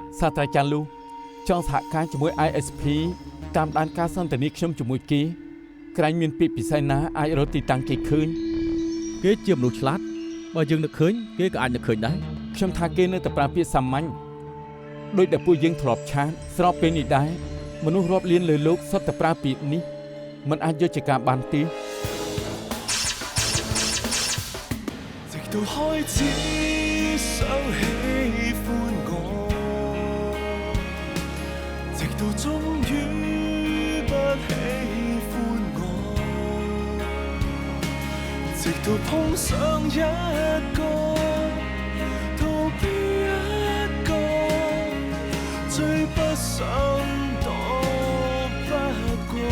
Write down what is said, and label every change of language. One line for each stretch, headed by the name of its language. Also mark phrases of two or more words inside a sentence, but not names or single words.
Khmer: សាស្ត្រាចារ្យលូចង់សហការជាមួយ ISP តាមដានការសន្ទនាខ្ញុំជាមួយគេក្រែងមានពាក្យពិសេសណាអាចរកទីតាំងគេឃើញ គេជាមនុស្សឆ្លាតបើយើងនឹកឃើញគេក៏អាចនឹកឃើញដែរ ខ្ញុំថាគេនៅតែប្រើពាក្យសាមញ្ញដោយដែលពួកយើងធ្លាប់ឆាតស្របពេលនេះដែរមនុស្សរាប់លានលើលោកសុទ្ធតែប្រើពាក្យនេះមិនអាចយកជាការបានទេ
Chinese: 直到開始想喜歡我，直到終於不喜歡我，直到碰上一個逃避一個，最不想躲不過，